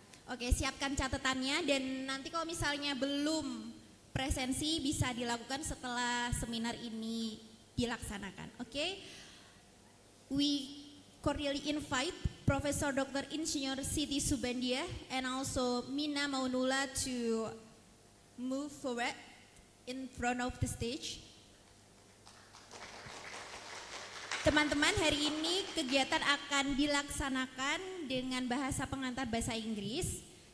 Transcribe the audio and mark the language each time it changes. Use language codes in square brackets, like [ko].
[id] Oke, siapkan catatannya dan nanti kalau misalnya belum presensi bisa dilakukan setelah seminar ini dilaksanakan. Oke? [en] We cordially invite Professor Dr. Insinyur Siti Subandia and also Mina Maunula to move forward in front of the stage. [id] Teman-teman, hari ini kegiatan akan dilaksanakan dengan bahasa pengantar bahasa Inggris.